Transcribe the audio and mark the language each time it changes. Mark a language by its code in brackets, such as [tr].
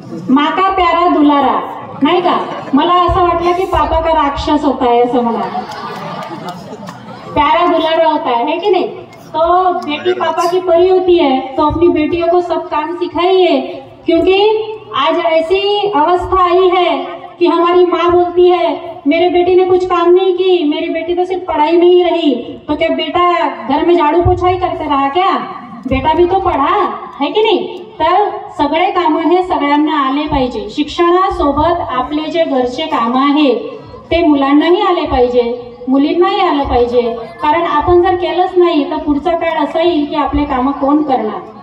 [hi] माता प्यारा दुलारा, [mr] नाही का. मला असं वाटलं की [hi] पापा का राक्षस होता है [mr] असं म्हणा, [hi] प्यारा दुलारा होता है की नाही. तो बेटी पापा की परी होती है, तो अपनी बेटियों को सब काम सिखाइए, क्योंकि आज ऐसी अवस्था आई है कि हमारी माँ बोलती है मेरे बेटी ने कुछ काम नहीं की, मेरी बेटी तो सिर्फ पढ़ाई में ही रही, तो क्या बेटा घर में झाड़ू पोछा ही करते रहा क्या? बेटा भी तो पढ़ा है की नाही? [mr] तर सगळे काम हे सगळ्यांना आले पाहिजे. शिक्षणासोबत आपले जे घरचे काम आहे ते मुलांनाही आले पाहिजे, मुलींनाही आलं पाहिजे. कारण आपण जर केलंच नाही तर पुढचा काळ असा येईल की आपले काम कोण करणार.